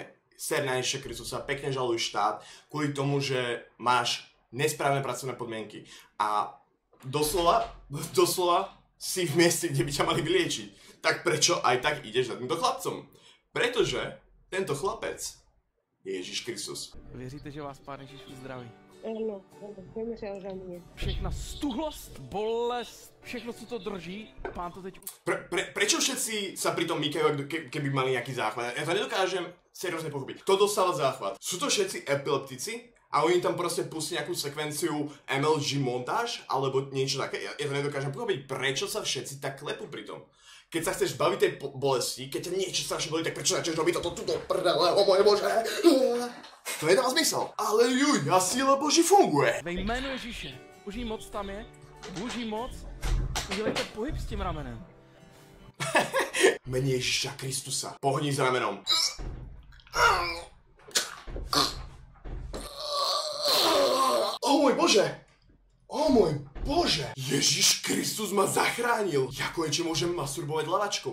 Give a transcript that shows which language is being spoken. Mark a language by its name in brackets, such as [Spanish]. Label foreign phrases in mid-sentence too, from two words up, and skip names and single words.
[Slovak] Ser na Ježiša Kristusa, pekne žaluj štát, kvôli tomu, že máš nesprávne pracovné podmienky. A doslova si v mieste, kde by ťa mali vyliečiť. Tak prečo aj tak ideš za týmto chlapcom? Pretože tento chlapec je Ježiš Kristus. [Czech] Věříte, že vás Pán Ježíš uzdraví? No, zemřel za mě. Všechna stuhlost, bolest, všechno, co to drží, Pán to teď... [Slovak] Prečo všetci sa pri tom mykajú, keby mali nejaký záchvat? Ja to nedokážem seriózne pochopiť. Kto dostal záchvat? Sú to všetci epileptici? A oni tam proste pustí nejakú sekvenciu MLG montáž, alebo niečo také. Ja to nedokážem pochopiť, prečo sa všetci tak klepú pri tom. Keď sa chceš baviť tej bolesti, keď ťa niečo strašne bolí, tak prečo začneš robiť toto prdele, o moje bože. To nedáva zmysel. Ale juj, [Czech] a síla Boží funguje. Ve jménu Ježíše. Boží moc tam je. Boží moc. Udělejte pohyb s tím ramenem. [Slovak] Mene Ježiša Kristusa. Pohni s ramenom. O môj bože! O môj bože! Ježiš Kristus ma zachránil! Ja konečne môžem masturbovať lavačkou.